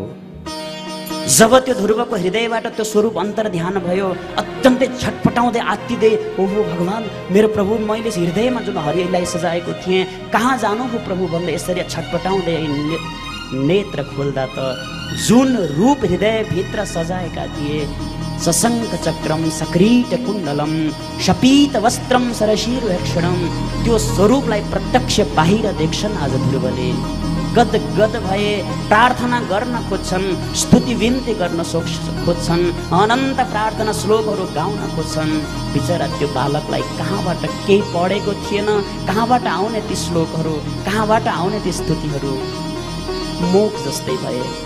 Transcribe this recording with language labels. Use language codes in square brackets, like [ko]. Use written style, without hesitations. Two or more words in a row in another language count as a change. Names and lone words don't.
[ne] जब त्यो ध्रुवको हृदयबाट त्यो स्वरूप अन्तर्ध्यान भयो, अत्यन्तै छटपटाउँदै आत्तिँदै, ओहो भगवान मेरो प्रभु, मैले हृदयमा जुन हरिलाई सजाएको थिएँ कहाँ जानु हो प्रभु भन्दै यसरी छटपटाउँदै नेत्र खोल्दा त जुन रूप हृदयभित्र सजाएका थिए, [sa] सशङ्ख चक्रम सक्रीट कुण्डलम शपीत वस्त्रम सरशीर्षणम, [ne] त्यो स्वरूपलाई प्रत्यक्ष बाहिर देख्छन् आज ध्रुवले। गद गद भए प्रार्थना गर्न खोज्छन्, स्तुति विन्ती गर्न खोज्छन्, अनन्त प्रार्थना श्लोकहरू गाउन खोज्छन्। बिचरा त्यो बालकलाई कहाँबाट केही पढेको थिएन, कहाँबाट आउने ती श्लोकहरू, कहाँबाट आउने ती स्तुतिहरू, मोक जस्तै भए।